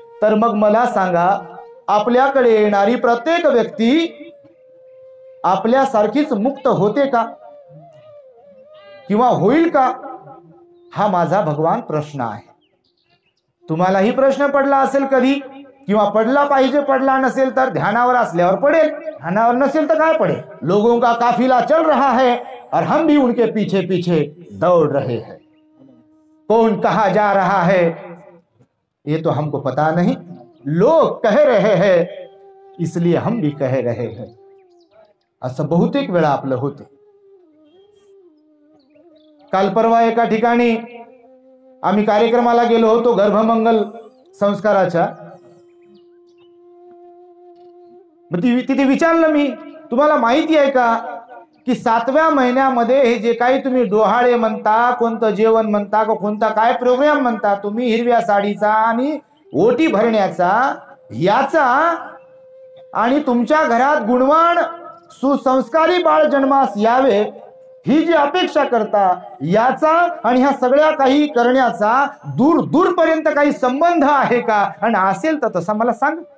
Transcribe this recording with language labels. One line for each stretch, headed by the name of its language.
Marathi: तर मग मला सांगा, आपल्याकडे येणारी प्रत्येक व्यक्ती आपल्यासारखीच मुक्त होते का, किंवा होईल का, हा माझा भगवान प्रश्न आहे. तुम्हालाही प्रश्न पडला असेल कधी, किंवा पडला पाहिजे. पडला नसेल तर ध्यानावर असल्यावर पडेल, ध्यानावर नसेल तर काय पडेल.
Hindi: लोगों का काफिला चल रहा है और हम भी उनके पीछे पीछे दौड़ रहे हैं. कौन कहा जा रहा है ये तो हमको पता नहीं. लोग कह रहे हैं इसलिए हम भी कह रहे हैं.
Marathi: असं बहुतेक वेळा आपलं होते. काल परवा एका ठिकाणी आम्ही कार्यक्रमाला गेलो होतो, गर्भमंगल संस्काराच्या. तिथे विचारलं मी, तुम्हाला माहिती आहे का की 7व्या महिन्यामध्ये हे जे काही तुम्ही डोहाळे म्हणता, कोणतं जेवण म्हणता, कोणता काय प्रोग्राम म्हणता तुम्ही, हिरव्या साडीचा आणि ओटी भरण्याचा, याचा आणि तुमच्या घरात गुणवान सुसंस्कारी बाळ जन्मास यावे ही जी अपेक्षा करता, याचा आणि ह्या सगळ्या काही करण्याचा दूर दूरपर्यंत काही संबंध आहे का, आणि असेल तर तसा मला सांग.